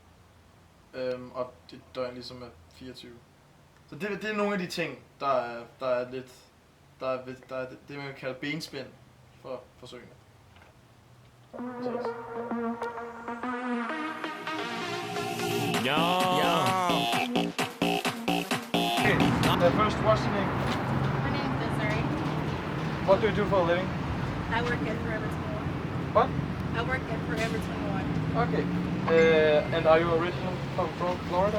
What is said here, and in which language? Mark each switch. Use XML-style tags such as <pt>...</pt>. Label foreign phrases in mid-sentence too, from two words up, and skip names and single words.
<da>Og det døgn ligesom er 24. Så det er nogle af de ting, der er lidt, der er det, man kan kalde benspænd for forsøgene. Ja.</da> <en>First, what's your name? My name is Desiree. What do you do for a living? I work at Forever 21. What? I work at Forever 21. Okay. And are you original from Florida?</en>